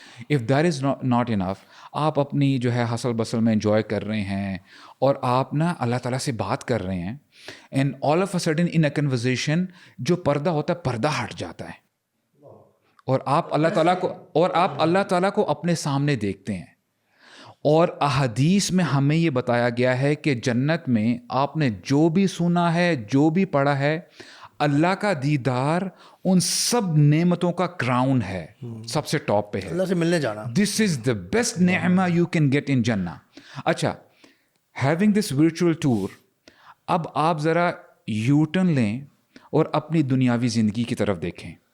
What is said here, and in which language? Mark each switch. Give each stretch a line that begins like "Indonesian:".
English: if that is not enough,
Urdu: آپ اپنی جو ہے حسل بسل میں انجوائے کر رہے ہیں, اور آپ نا اللہ تعالیٰ سے بات کر رہے ہیں,
English: and all of a sudden in a conversation
Urdu: جو پردہ ہوتا ہے, پردہ ہٹ جاتا ہے, اور آپ اللہ تعالیٰ کو اپنے سامنے دیکھتے ہیں. اور احادیث میں ہمیں یہ بتایا گیا ہے کہ جنت میں آپ نے جو بھی سنا ہے, جو بھی پڑھا ہے, اللہ کا دیدار ان سب نعمتوں کا کراؤن ہے, سب سے ٹاپ پہ ہے, اللہ سے ملنے جانا.
English: This is the best نعمہ you can get in جنہ.
Urdu: اچھا,
English: having this virtual tour,
Urdu: اب آپ ذرا یو ٹرن لیں اور اپنی دنیاوی زندگی کی طرف دیکھیں.